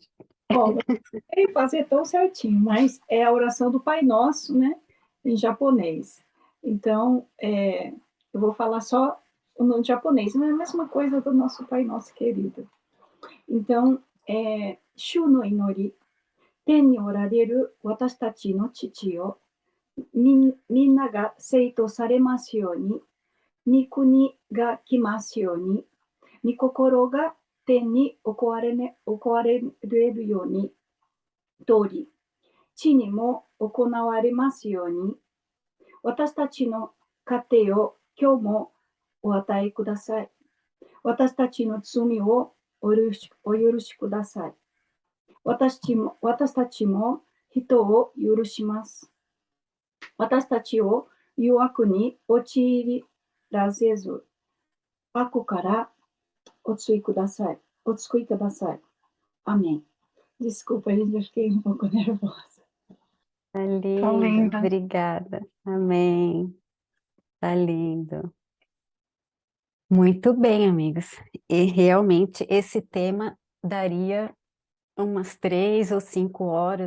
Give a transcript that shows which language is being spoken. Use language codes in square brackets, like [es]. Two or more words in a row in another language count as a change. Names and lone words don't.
[pt] Bom, não sei fazer tão certinho, mas é a oração do Pai Nosso, né, em japonês. Então, eu vou falar só no japonês, mas é a mesma coisa do nosso Pai Nosso querido. [ja] Então, 主の祈り、天におられる私たちの父を、み名が聖とされますように、み国が来ますように、みこころが天に置かれるように通り、地にも行われますように、私たちの糧を今日もお与えください。私たちの罪をお許しください。私たちも人を許します。私たちを誘惑に陥らせず、悪からお救いください。お救いください。Amém. [pt] Desculpa, gente, eu fiquei um pouco nervosa. Tá lindo, Tão linda. obrigada. Amém. Tá lindo. Muito bem, amigos. E realmente esse tema daria umas 3 ou 5 horas.